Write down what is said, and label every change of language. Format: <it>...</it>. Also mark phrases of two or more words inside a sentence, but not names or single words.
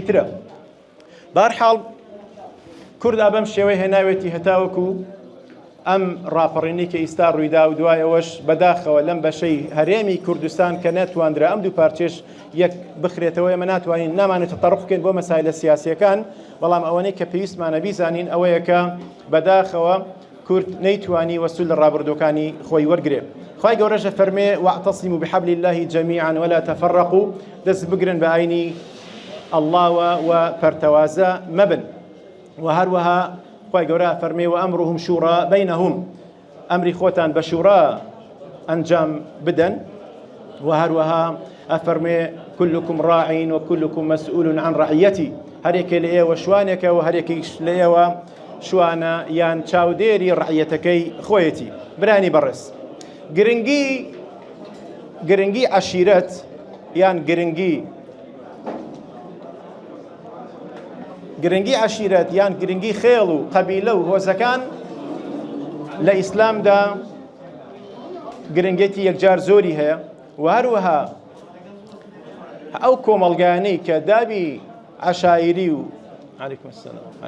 <ckb>ترە بەهەرحاڵ کورد بەم شێوەی هێناوێتی هەتاوەکو ئەم ڕاپەڕینی کە ئیستا ڕوویدا و دوای ئەوەش بەداخەوە لەم بەشەی هەرێمی کوردستان کە نەتواندرا ئەم دوو پارچێش یەک بخرێتەوە ئێمە ناتوانین نامانێت تەطەڕق بکەین بۆ مەسایلە سیاسیەکان بەڵام ئەوەنەی کە پێویستمانە بیزانین ئەوەیە کە بەداخەوە کورد نەیتوانی وەسول لە ڕابردۆکانی خۆی وەرگێ خوای گەورەشە فەرمێ</ckb> <ar>واعتصموا بحبل الله جميعا ولا تفرقوا</ar> <ckb>دەست بگرن بە ئاینی ئەڵڵاوە و پەرتەوازە مەبن و هەروەها خوای گەورە فەرمێ</ckb> <ar>وأمرهم شورى بينهم</ar> <ckb>ئەمری خۆتان بە شورا ئەنجام بدەن و هەروەها ئەفەرمێ</ckb> <ar>كلكم راع وكلكم مسؤول عن رعيته</ar> <ckb>هەرێکێ لە ئێوە شوانێکە و هەرێکیش لە ئێوە شوانە یان چاودێری ڕعیەتەکەی خۆیەتی برانی بەڕێز گرنگی عەشیرەت یان گرنگی عەشیرەت یان گرنگی خێڵ و قەبیلە و هۆزەکان لە ئیسلامدا گرنگێتی یەکجار زۆری هەیە و هەروەها ئەو کۆمەڵگانەی کە دابی عەشایری و</ckb> <ar>عەلەیکوم السەلام</ar>